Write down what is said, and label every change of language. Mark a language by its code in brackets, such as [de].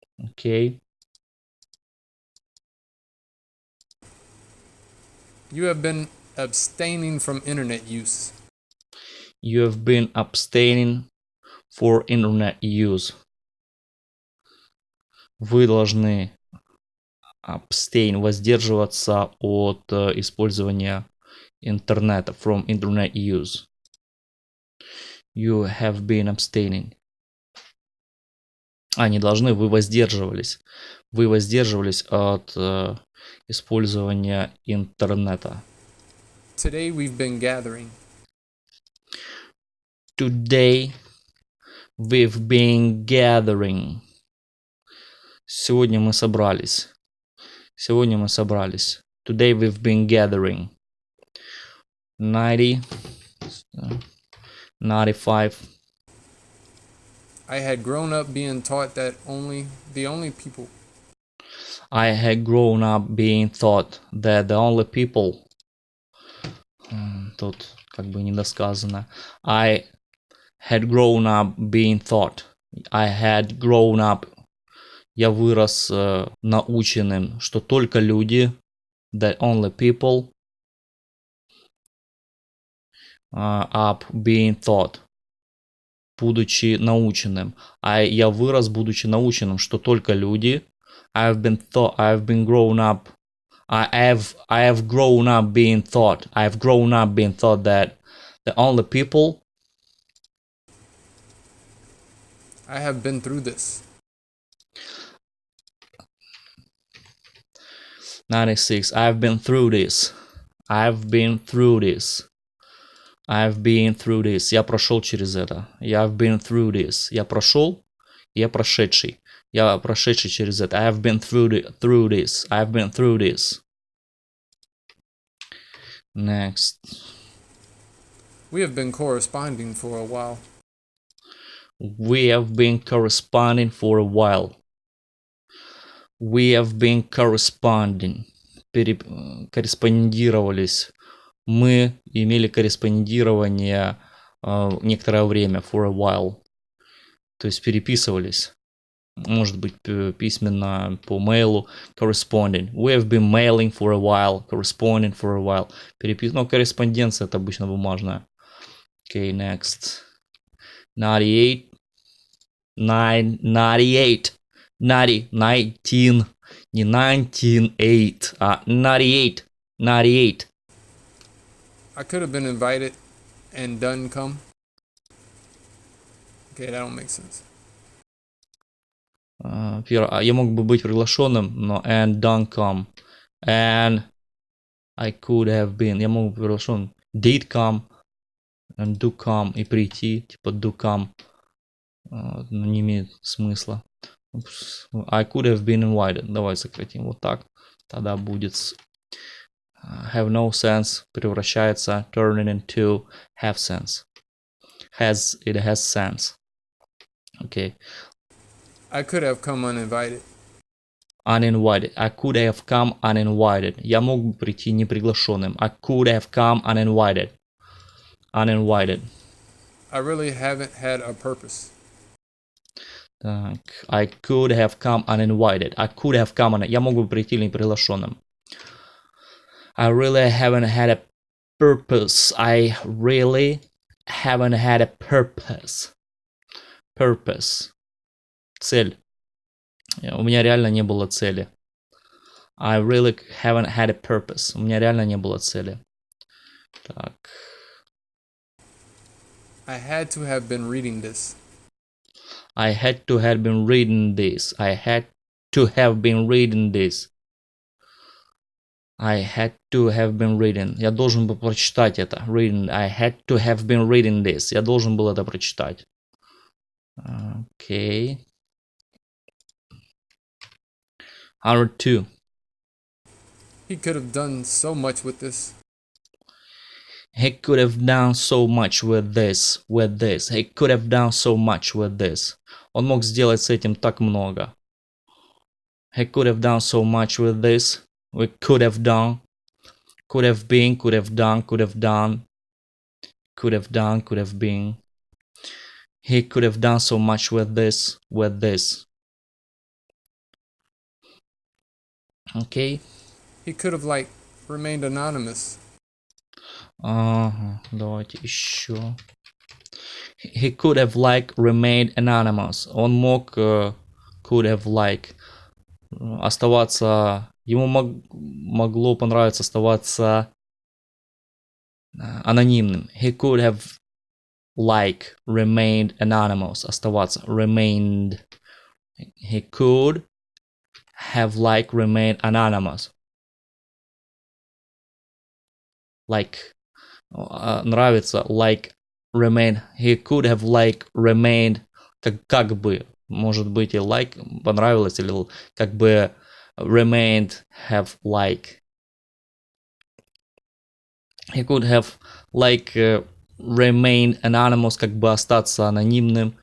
[en] Okay. You have been abstaining from internet use. You have been abstaining for internet use. [ru] Вы должны abstain, воздерживаться от использования интернета, [en] from internet use. You have been abstaining. [ru] Не должны, вы воздерживались. Вы воздерживались от использования интернета. [en] Today we've been gathering. Today we've been gathering. [ru] Сегодня мы собрались. [en] Today we've been gathering. 90. 95. I had grown up being taught that the only people. I had grown up being taught that the only people. [ru] Тут как бы недосказано. [en] I had grown up being taught. I had grown up. [ru] Я вырос наученным, что только люди, [en] that only people up being taught, [ru] будучи наученным. Я вырос, будучи наученным, что только люди. [en] I've been grown up. I have grown up being taught. I've grown up being taught that the only people. I have been through this. 96. I've been through this. I've been through this. I've been through this. [ru] Я прошел через это. [en] I've been through this. [ru] Я прошел. Я прошедший. Я прошедший через это. [en] I've been through this. I've been through this. Next. We have been corresponding for a while. We have been corresponding for a while. We have been corresponding. [ru] Корреспондировались. Мы имели корреспондирование некоторое время. [en] For a while. [ru] То есть переписывались. Может быть, письменно по мейлу. [en] Corresponding. We have been mailing for a while. Corresponding for a while. [ru] Но корреспонденция это обычно бумажная. [en] Okay, next. 98. 98. [ru] 19. Не 1908, а 98. 98. [en] I could have been invited and done come. Okay, that don't make sense. [ru] Я мог бы быть приглашенным, но [en] and done come. And I could have been. [ru] Я мог быть приглашен. [en] Did come. And do come. [ru] И прийти. Типа [en] do come. [ru] Не имеет смысла. [en] I could have been invited. [ru] Давай сократим вот так. Тогда будет [en] have no sense. [ru] Превращается [en] turning into have sense. It has sense. Okay. I could have come uninvited. Uninvited. I could have come uninvited. [ru] Я мог бы прийти неприглашенным. [en] I could have come uninvited. Uninvited. I really haven't had a purpose. [ru] Так. [en] I could have come uninvited. I could have come [ru] Я мог бы прийти неприглашенным. [en] I really haven't had a purpose. I really haven't had a purpose. Purpose. Цель. [ru] У меня реально не было цели. [en] I really haven't had a purpose. [ru] У меня реально не было цели. Так. [en] I had to have been reading this. I had to have been reading this. I had to have been reading this. I had to have been reading. [ru] Я должен был прочитать это. [en] Reading. I had to have been reading this. [ru] Я должен был это прочитать. [en] Okay. 102. He could have done so much with this. He could have done so much with this. He could have done so much with this. [ru] Он мог сделать с этим так много. [en] He could have done so much with this. We could have done. Could have been, could have done, could have done. Could have done, could have been. He could have done so much with this. Okay. He could have remained anonymous. [ru] Давайте еще. [en] He could have remained anonymous. [ru] Он мог [en] could have [ru] оставаться. Ему могло понравиться оставаться анонимным. [en] He could have remained anonymous. [ru] Оставаться. Remained. [en] He could have remained anonymous. [ru] Нравится remain. [en] He could have remained. [ru] Как бы. Может быть и понравилось, или как бы [en] remained have He could have remained anonymous, [ru] как бы остаться анонимным.